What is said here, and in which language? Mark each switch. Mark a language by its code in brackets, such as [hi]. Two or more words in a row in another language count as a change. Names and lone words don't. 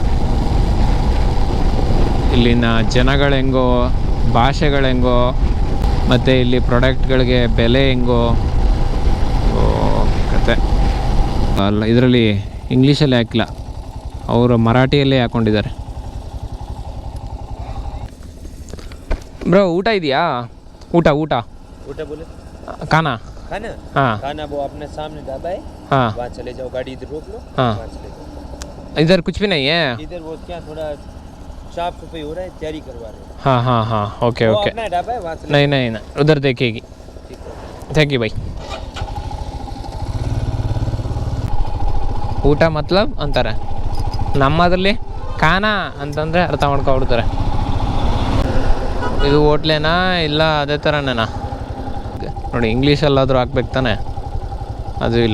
[kn] ಇಲ್ಲಿನ ಜನಗಳು ಹೆಂಗೋ, ಭಾಷೆಗಳು ಹೆಂಗೋ, ಮತ್ತು ಇಲ್ಲಿ ಪ್ರಾಡಕ್ಟ್ಗಳಿಗೆ ಬೆಲೆ ಹೆಂಗೋ ಕತೆ. ಅಲ್ಲ, ಇದರಲ್ಲಿ ಇಂಗ್ಲೀಷಲ್ಲಿ ಹಾಕಿಲ್ಲ, ಅವರು ಮರಾಠಿಯಲ್ಲೇ ಹಾಕ್ಕೊಂಡಿದ್ದಾರೆ. ಬ್ರೋ ಊಟ ಇದೆಯಾ? ಊಟ ಊಟ ಊಟ ಬೋಲೆ [hi] खाना खाना हाँ खाना वो अपने सामने ढाबा है, हाँ वहाँ चले जाओ, गाड़ी इधर रोक लो, हाँ वहाँ चले जाओ. इधर कुछ भी नहीं है इधर वो क्या थोड़ा साफ सफाई हो रहा है, तैयारी करवा रहे हैं. हाँ हाँ हाँ ओके वो ओके. अपना ढाबा है, वहाँ चले नहीं नहीं नहीं उधर देखेगी. ठीक है. [en] thank you bye. [kn] ಊಟ ಮತ್ಲಬ್ ಅಂತಾರೆ, ನಮ್ಮದ್ರಲ್ಲಿ ಖಾನ ಅಂತಂದರೆ ಅರ್ಥ ಮಾಡ್ಕೊಬಿಡ್ತಾರೆ. ಇದು ಹೋಟ್ಲೇನಾ ಇಲ್ಲ ಅದೇ ಥರನೇನಾ ನೋಡಿ, ಇಂಗ್ಲೀಷಲ್ಲಾದರೂ ಹಾಕ್ಬೇಕು ತಾನೆ, ಅದು ಇಲ್ಲ.